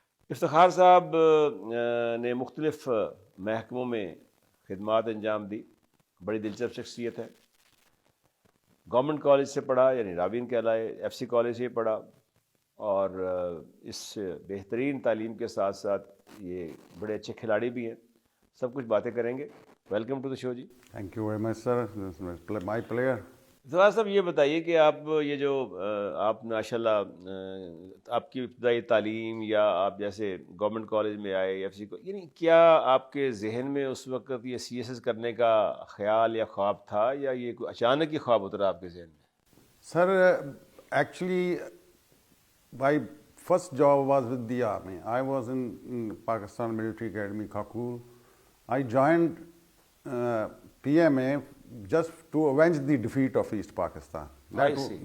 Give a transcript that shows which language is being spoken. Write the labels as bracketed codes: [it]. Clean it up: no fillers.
[ur] افتخار صاحب نے مختلف محکموں میں خدمات انجام دی. بڑی دلچسپ شخصیت ہے. گورنمنٹ کالج سے پڑھا یعنی راوین کہلائے، FC کالج سے پڑھا اور اس بہترین تعلیم کے ساتھ ساتھ یہ بڑے اچھے کھلاڑی بھی ہیں. سب کچھ باتیں کریں گے. [en] welcome to the show [ur] جی. [en] Thank you very much sir, my player. [ur] Iftikhar صاحب یہ بتائیے کہ آپ یہ جو آپ ماشاء اللہ آپ کی ابتدائی تعلیم یا آپ جیسے گورنمنٹ کالج میں آئے FC کو، یعنی کیا آپ کے ذہن میں اس وقت یہ CSS کرنے کا خیال یا خواب تھا یا یہ کوئی اچانک ہی خواب اترا آپ کے ذہن میں؟ [en] Sir actually my first job was with the army. I was in Pakistan Military Academy, Kakul. I joined PMA just to avenge the defeat of East Pakistan. I see.